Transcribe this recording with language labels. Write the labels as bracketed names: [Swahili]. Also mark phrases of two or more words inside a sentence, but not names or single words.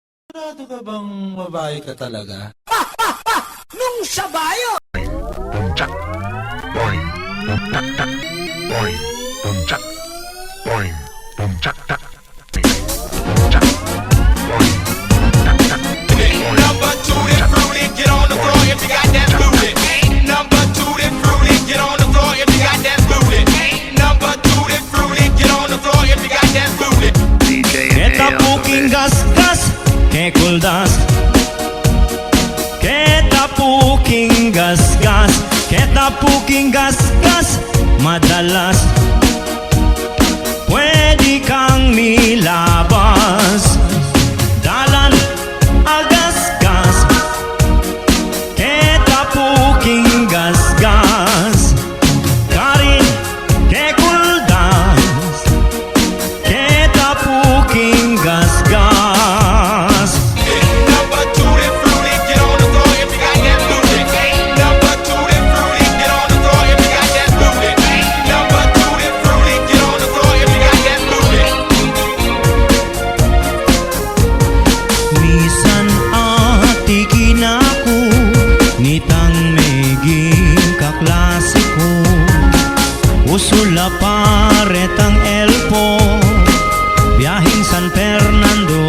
[Filipino] Sigurado ka bang babae ka talaga? [Pampanga] Nung sabayo! Pumchak, boing, pumtak tak, boing, pumchak, boing, pumchak tak, pumchak, boing, tak tak. [English] Ain't number two that fruity, get on the floor if you got that booty. Ain't number two that fruity, get on the floor if you got that booty. Ain't number two that fruity, get on the floor if you got that booty. [Pampanga] Keta puking gasgas, kekuldas. Keta puking gasgas, keta puking gasgas, madalas. Pwede kang milabas. Dalan agasgas, keta puking gasgas. Karin kekuldas, keta puking gasgas. [English] Ain't number two that fruity, get on the floor if you got that booty. Ain't number two that fruity, get on the floor if you got that booty. Ain't number two that fruity, get on the floor if you got that booty. [Pampanga] Misan ati kinako, nitang meging kaklase ko. Usula paretang elpo, biyahing San Fernando.